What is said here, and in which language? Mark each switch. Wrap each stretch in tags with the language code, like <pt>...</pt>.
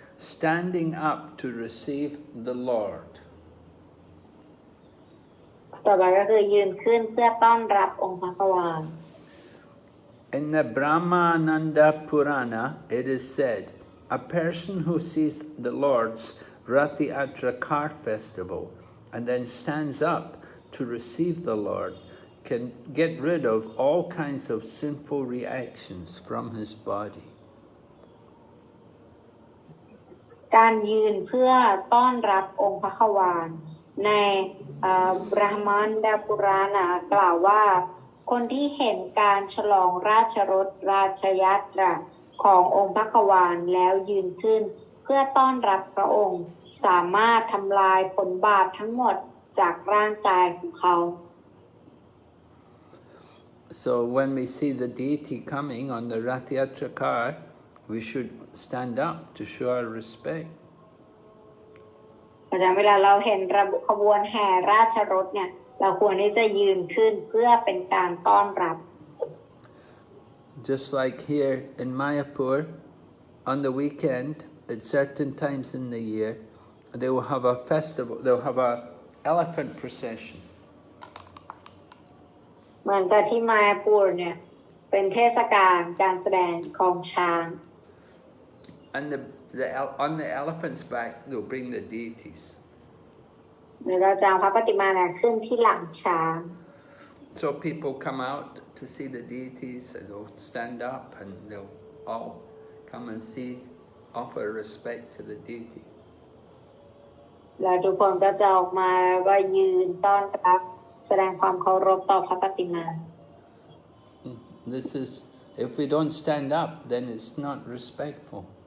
<en>Standing up to receive the Lord.</en> <th>ต่อไปก็คือยืนขึ้นเพื่อต้อนรับองค์พระขวาน</th> <en>In the Brahmananda Purana, it is said, a person who sees the Lord's Rathiatra car festival and then stands up to receive the Lord can get rid of all kinds of sinful reactions from his body.</en> <th>การยืนเพื่อต้อนรับองค์พระขวานในบรหมันดาปุราณกล่าวว่าคนที่เห็นการฉลองราชรสราชยัตราขององค์พระขวานแล้วยืนขึ้นเพื่อต้อนรับพระองค์สามารถทำลายผลบาปทั้งหมดจากร่างกายของเขา</th> <en>So when we see the deity coming on the Rathiatra car, we should stand up to show our respect.</en> <th>แต่เวลาเราเห็นขบวนแห่ราชรถเนี่ยเราควรที่จะยืนขึ้นเพื่อเป็นการต้อนรับ</th> <en>Just like here in Mayapur, on the weekend, at certain times in the year, they will have a festival, they'll have an elephant procession.</en> <th>เหมือนกับที่มาปูรเนี่ยเป็นเทศกาลการแสดงของช้าง</th> <en>And on the elephant's back, they'll bring the deities.</en> <th>แล้วก็จะเอาพระปฏิมาเนี่ยขึ้นที่หลังช้าง</th> <en>So people come out to see the deities, and they'll stand up and they'll all come and see, offer respect to the deity.</en> <th>แล้วทุกคนก็จะออกมาแล้วก็ยืนต้อนรับแสดงความเคารพต่อพระปฏิมา</th> <en>This is, if we don't stand up, then it's not respectful.</en>